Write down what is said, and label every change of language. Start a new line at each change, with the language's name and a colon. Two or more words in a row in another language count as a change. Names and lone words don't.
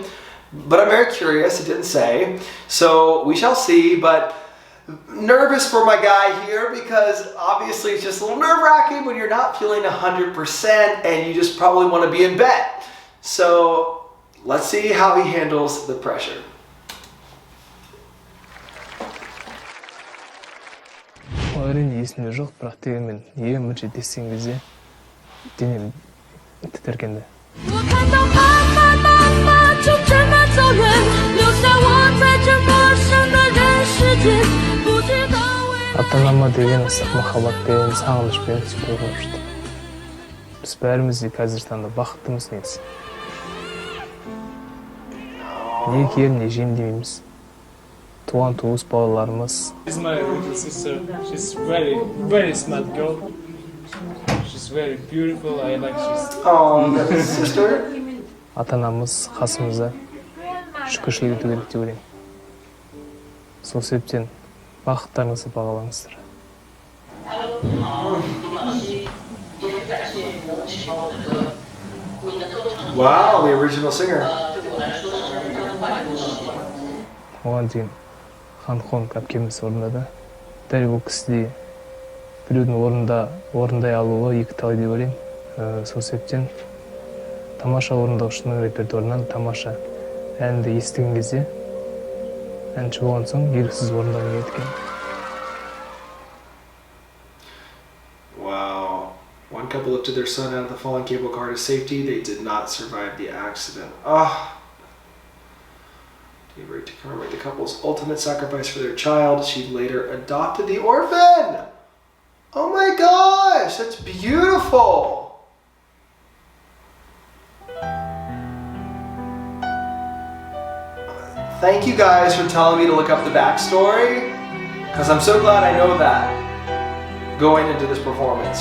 English: But I'm very curious, it didn't say. So we shall see, but nervous for my guy here, because obviously it's just a little nerve-wracking when you're not feeling 100% and you just probably want to be in bed. So let's see how he handles the pressure.
Kazakh: әрине есімде жоқ, бірақ дегенмен ең бірінші естіген кезде денем тітіркенді. Ата-анама деген ыстық махаббатпен, сағынышпен түсіп қойғанышты. Біз бәріміз де қазіргі таңда бақыттымыз негізі. Не кием, не жейм демейміз. Туған туыс балаларымыз.
English: She's my little sister. She's very smart girl. She's very beautiful. I like she's. Oh, that's his sister.
Kazakh: Ата-анамыз қасымызда, шүкіршілік ету керек деп ойлаймын. Сол себептен бақыттарыңызды бағалаңыздар.
English: Wow, the original singer.
Kazakh: Оған дейін Хан әпкеміз орындады. Дәл бұл кісідей біреудің орындай алуы екі талай деп ойлаймын. Сол себептен тамаша орындаушының репертуарынан тамаша әнді естіген кезде әнші болған соң еріксіз орындауға кеткен.
English: Wow. One couple lifted their son out of the fallen cable car to safety. They did not survive the accident. To commemorate the couple's ultimate sacrifice for their child, she later adopted the orphan. Oh my gosh, that's beautiful. Thank you guys for telling me to look up the backstory, because I'm so glad I know that going into this performance.